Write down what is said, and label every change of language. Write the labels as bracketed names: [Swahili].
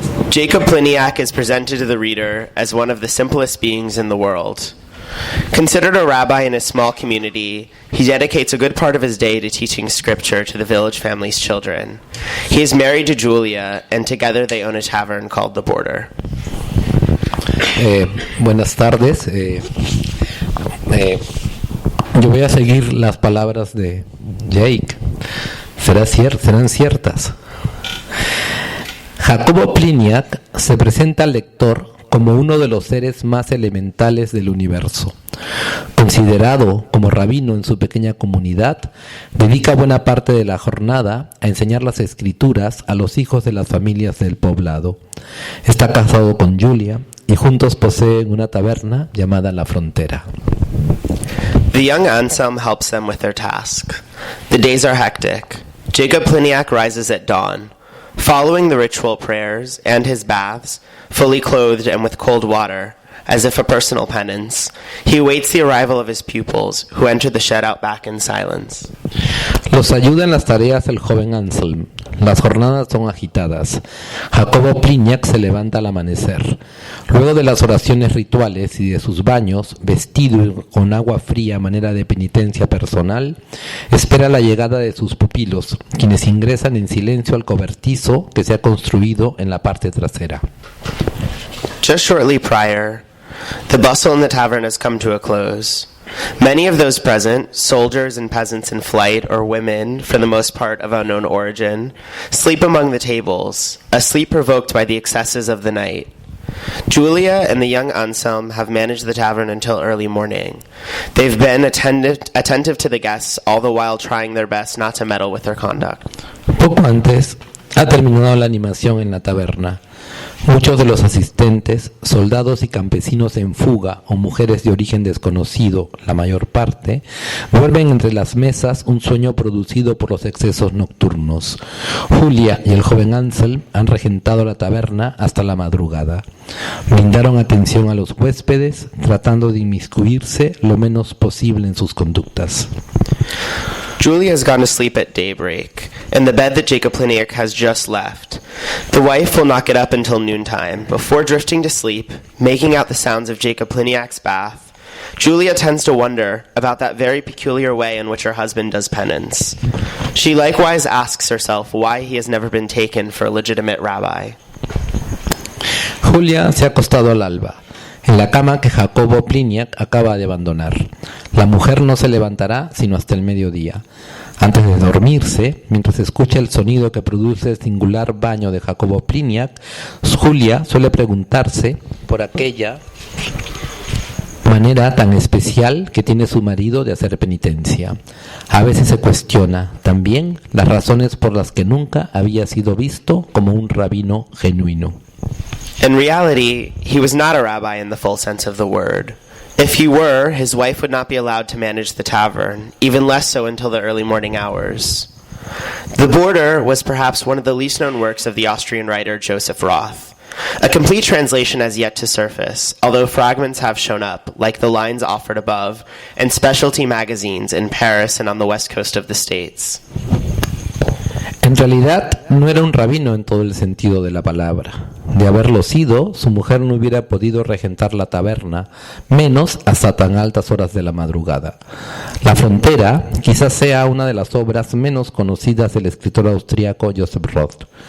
[English] Jacob Pliniak is presented to the reader as one of the simplest beings in the world. Considered a rabbi in a small community, he dedicates a good part of his day to teaching scripture to the village family's children. He is married to Julia, and together they own a tavern called The Border. [Spanish] Buenas tardes. Yo voy a seguir las palabras de Jake. Serán ciertas. Jacobo Pliniak se presenta al lector como uno de los seres más elementales del universo. Considerado como rabino en su pequeña comunidad, dedica buena parte de la jornada a enseñar las escrituras a los hijos de las familias del poblado. Está casado con Julia y juntos poseen una taberna llamada La Frontera. [English] The young Anselm helps them with their task. The days are hectic. Jacob Pliniak rises at dawn. Following the ritual prayers and his baths, fully clothed and with cold water, as if a personal penance, he awaits the arrival of his pupils, who enter the shed out back in silence. [Spanish] Los ayuda en las tareas el joven Anselm. Las jornadas son agitadas. Jacobo Pliniak se levanta al amanecer. Luego de las oraciones rituales y de sus baños, vestido con agua fría a manera de penitencia personal, espera la llegada de sus pupilos, quienes ingresan en silencio al cobertizo que se ha construido en la parte trasera. [English] Just shortly prior, the bustle in the tavern has come to a close. Many of those present, soldiers and peasants in flight, or women, for the most part of unknown origin, sleep among the tables, a sleep provoked by the excesses of the night. Julia and the young Anselm have managed the tavern until early morning. They've been attentive to the guests, all the while trying their best not to meddle with their conduct. [Spanish] Poco antes, ha terminado la animación en la taberna. Muchos de los asistentes, soldados y campesinos en fuga o mujeres de origen desconocido, la mayor parte, duermen entre las mesas un sueño producido por los excesos nocturnos. Julia y el joven Ansel han regentado la taberna hasta la madrugada. Brindaron atención a los huéspedes, tratando de inmiscuirse lo menos posible en sus conductas. [English] Julia has gone to sleep at daybreak, in the bed that Jacob Pliniak has just left. The wife will not get up until noontime. Before drifting to sleep, making out the sounds of Jacob Pliniak's bath, Julia tends to wonder about that very peculiar way in which her husband does penance. She likewise asks herself why he has never been taken for a legitimate rabbi. [Spanish] Julia se ha acostado al alba, en la cama que Jacobo Pliniak acaba de abandonar. La mujer no se levantará sino hasta el mediodía. Antes de dormirse, mientras escucha el sonido que produce el singular baño de Jacobo Pliniak, Julia suele preguntarse por aquella manera tan especial que tiene su marido de hacer penitencia. A veces se cuestiona también las razones por las que nunca había sido visto como un rabino genuino. [English] In reality, he was not a rabbi in the full sense of the word. If he were, his wife would not be allowed to manage the tavern, even less so until the early morning hours. The Border was perhaps one of the least known works of the Austrian writer Joseph Roth. A complete translation has yet to surface, although fragments have shown up, like the lines offered above, in specialty magazines in Paris and on the west coast of the States. [Spanish] En realidad, no era un rabino en todo el sentido de la palabra. De haberlo sido, su mujer no hubiera podido regentar la taberna, menos hasta tan altas horas de la madrugada. La Frontera quizás sea una de las obras menos conocidas del escritor austríaco Joseph Roth.